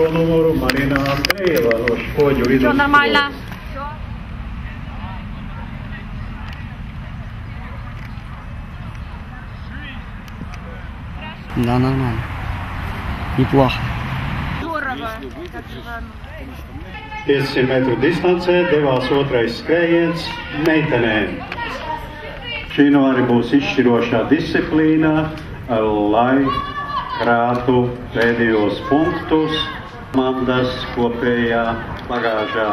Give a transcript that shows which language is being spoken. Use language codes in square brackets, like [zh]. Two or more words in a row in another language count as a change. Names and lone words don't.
[lv] numuru Marina Andrejeva no Škoģu vidusskolas. [ru] Да, нормально. Неплохо. [lv] 500 metru distancē devās otrais skrējiens meitenēm. Šī nu arī būs izšķirošā disciplīnā, lai krātu pēdējos punktus komandas kopējā bagāžā.